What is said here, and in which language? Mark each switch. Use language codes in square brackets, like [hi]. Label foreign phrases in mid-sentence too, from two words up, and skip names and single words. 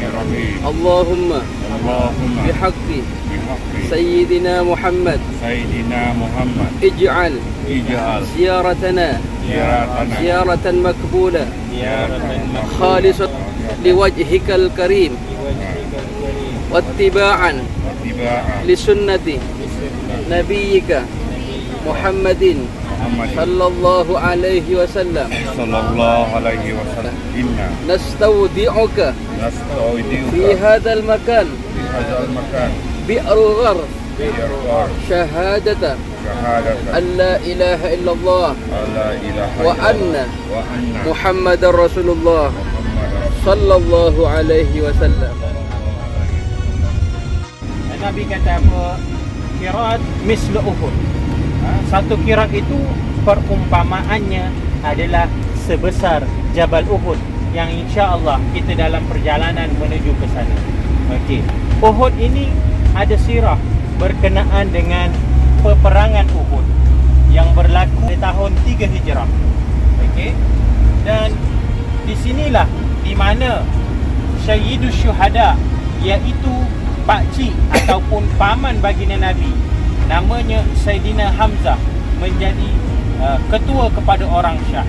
[ar] Allahumma Allahumma bihaqqi bihaqqi سيدنا محمد سيدنا محمد ij'al ij'al ziyaratana ziyaratana زيارة مقبولة Ziyaratan خالصة لوجهك الكريم واتباعا wattiba'an لسنة نبيك محمد Muhammad صلى الله عليه وسلم. صلى الله عليه وسلم. Inna Nastawdi'uka nastaudiuka في هذا المكان في هذا المكان bi'rul gharf bi'irqar syahadata syahadatan أن لا إله إلا الله ألا إله wa illallah anna وأن محمدا رسول الله Muhammadar صلى الله عليه وسلم. [ms] Nabi kata apa? Qirat mislu Uhud. Satu qirat itu perumpamaannya adalah sebesar Jabal Uhud yang insya-Allah kita dalam perjalanan menuju ke sana. Okey. Uhud ini ada sirah berkenaan dengan peperangan Uhud yang berlaku di tahun 3 Hijrah. Okey. Dan di sinilah di mana Sayyidus Syuhada, iaitu pakcik ataupun paman baginda Nabi, namanya Sayyidina Hamzah, menjadi ketua kepada orang syahid.